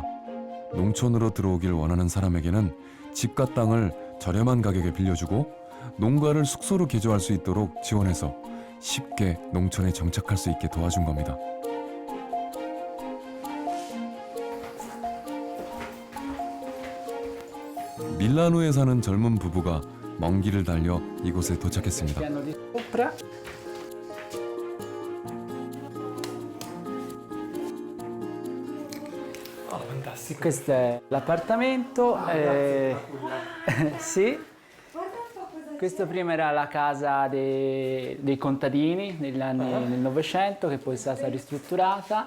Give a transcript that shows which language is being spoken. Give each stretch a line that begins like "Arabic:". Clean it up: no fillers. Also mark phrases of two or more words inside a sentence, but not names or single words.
Korean: 농촌으로 들어오길 원하는 사람에게는 집과 땅을 저렴한 가격에 빌려주고 농가를 숙소로 개조할 수 있도록 지원해서 쉽게 농촌에 정착할 수 있게 도와준 겁니다. 밀라노에 사는 젊은 부부가 먼 길을 달려 이곳에 도착했습니다.
Italian: Questo è l'appartamento. Sì. Questo prima era la casa dei contadini negli anni del Novecento, che poi è stata ristrutturata.